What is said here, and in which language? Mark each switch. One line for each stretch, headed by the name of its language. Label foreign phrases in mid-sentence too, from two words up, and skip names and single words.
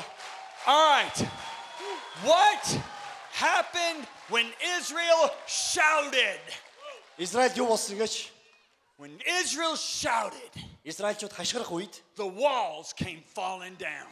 English: All right. What happened when Israel shouted?
Mongolian: Израиль юу болсон гэж?
English: When Israel shouted,
Mongolian: Израильчууд хашгирах үед
English: the walls came falling down.